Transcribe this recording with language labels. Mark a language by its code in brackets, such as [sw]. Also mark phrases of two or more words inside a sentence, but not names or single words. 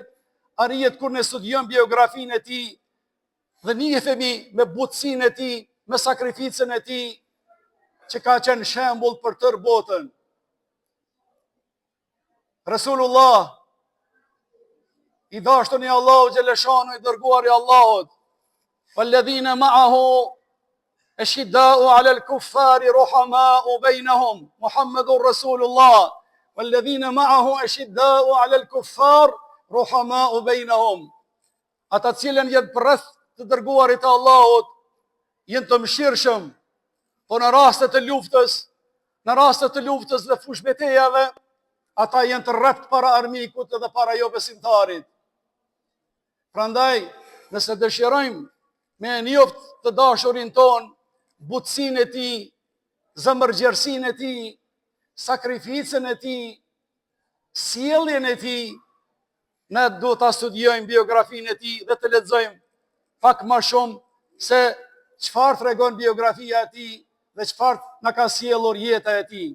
[sq] Arrihet kur ne studiojmë biografinë e tij dhe njihemi me butësinë e tij, me sakrificën e tij, që ka qenë shembull për tërë botën. Rasulullah, i dashtun i Allahu xhaleshanu, i dërguar i Allahut, [ar] والذين معه أشداء على الكفار رحماء بينهم محمد رسول الله والذين معه أشداء على الكفار رحماء بينهم. [sq] Ata cilën jenë përreth të dërguarit të Allahut, jenë të mëshirshëm, po në rastet të luftës dhe fushbetejave, ata jenë të rrept para armikut dhe para jo besimtarit. Prandaj, nëse dëshirojmë me njoft të dashurin ton, butësinë e tij, zemërgjersinë e tij, sakrificën e tij, sjelljen e tij, ne duhet ta studiojmë biografinë e tij dhe të lexojmë pak më shumë se çfarë tregon biografia e tij dhe çfarë na ka sjellur jeta e tij.